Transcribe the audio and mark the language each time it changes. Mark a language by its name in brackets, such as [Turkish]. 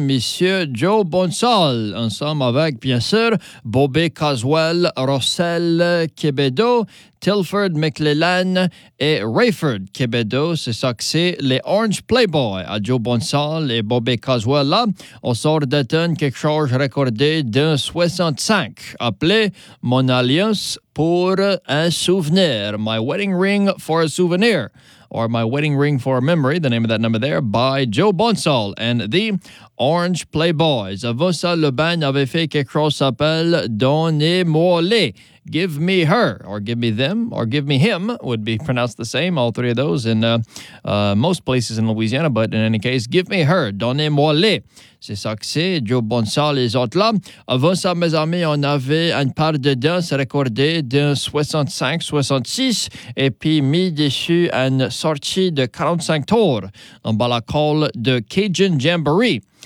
[French] Monsieur Joe Bonsall, ensemble avec, bien sûr, Bobby Caswell, Rossel Quebedo, Tilford McLellan et Rayford Quebedo. C'est ça que c'est. Les Orange Playboy à Joe Bonsall et Bobby Caswell. Là, on sort d'atteindre quelque chose recordé d'un 65 appelé Mon Alliance pour un souvenir. [English] My Wedding Ring for a Souvenir. Or My Wedding Ring for a Memory, the name of that number there, by Joe Bonsall and the Orange Playboys. [French] Avant ça, Le Bagne avait fait quelque chose s'appelle Donnez-moi-les. [English] Give me her, or give me them, or give me him, would be pronounced the same, all three of those, in most places in Louisiana, but in any case, give me her, donnez-moi-les. [French] C'est ça que c'est, Joe Bonsall, les autres là. Avant ça, mes amis, on avait une part de danse recordée d'un 65-66, et puis mis dessus une sortie de 45 tours, en bas la colle de Cajun Jamboree.